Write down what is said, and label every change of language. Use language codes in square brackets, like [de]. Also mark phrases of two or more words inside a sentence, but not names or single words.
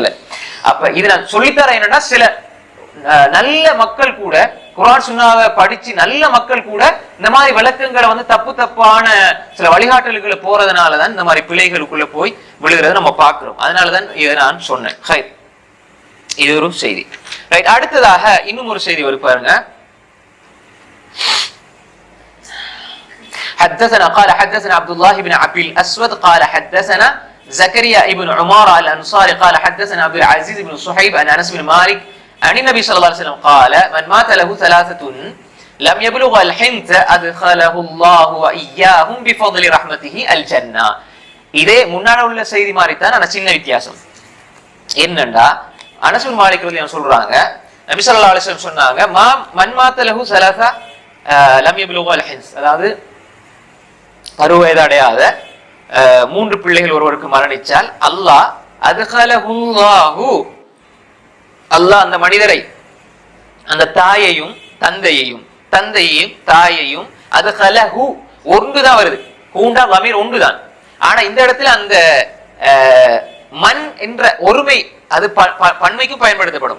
[ta] அப்ப இது நான் சொல்லித்தர என்னன்னா, சில நல்ல மக்கள் கூட குர்ஆன் சுன்னாவை படிச்சு நல்ல மக்கள் கூட இந்த மாதிரி விளக்கங்களை வந்து தப்பான சில வழிகாட்டல்களை போறதுனாலதான் இந்த மாதிரி பிழைகளுக்குள்ள போய் விழுகிறத நம்ம பார்க்கிறோம். அதனாலதான் இதை நான் சொன்னேன். இது ஒரு செய்தி. ரைட், அடுத்ததாக இன்னும் ஒரு செய்தி வரும் பாருங்க. [ar] حدثنا قال حدثنا عبد الله بن عبد الأسود قال حدثنا زكريا ابن عمارة الأنصاري قال حدثنا عبد العزيز بن صهيب عن أنس بن مالك عن النبي صلى الله عليه وسلم قال من مات له ثلاثة لم يبلغ الحنث أدخله الله وإياهم بفضل رحمته الجنة. [ta] இதே முன்னாடி உள்ள செய்தி மாதிரி தான், ஆனா சின்ன வித்தியாசம் என்னண்டா, அனஸ் பின் மாலிக் ரலியல்லாஹு சொல்றாங்க, [ar] நபி صلى الله عليه وسلم சொன்னாங்க, من مات له ثلاثة لم يبلغ الحنث, [ta] அதாவது பருவவயது அடையாத 3 பிள்ளைகள் ஒருவருக்கு மரணிச்சால் அல்லாஹ் அத்கலஹுல்லாஹு, அல்லாஹ் அந்த மனிதரை, அந்த தாயையும் தந்தையையும் தாயையும் அத்கலஹு ஒன்றுதான் வருது, கூண்டா லமீர் ஒன்றுதான், ஆனா இந்த இடத்துல அந்த மன் என்ற ஒருமை அது பன்மைக்கும் பயன்படுத்தப்படும்.